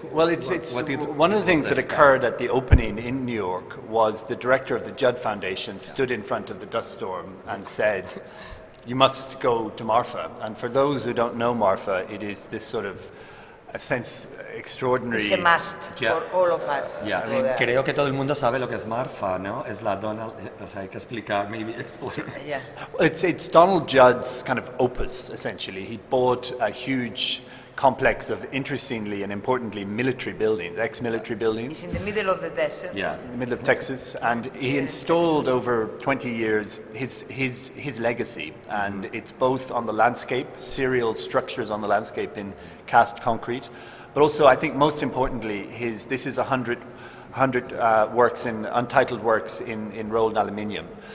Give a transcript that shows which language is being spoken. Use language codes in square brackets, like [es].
[en] Well, it's one of the things that occurred at the opening in New York was the director of the Judd Foundation stood in front of the dust storm and said, "You must go to Marfa." And for those who don't know Marfa, it is this sort of a sense extraordinary. It's a must for all of us. Yeah. [es] Creo que todo el mundo sabe lo que es Marfa, ¿no? Es la Donald. O sea, hay que explicar, [en] maybe explain. Yeah. Well, it's Donald Judd's kind of opus essentially. He bought a huge complex of, interestingly and importantly, military buildings, ex-military buildings. It's in the middle of the desert. Yeah. In the middle of Texas, and he installed over 20 years his legacy, and it's both on the landscape, serial structures on the landscape in cast concrete, but also, I think most importantly, this is 100 works in untitled works in rolled aluminium.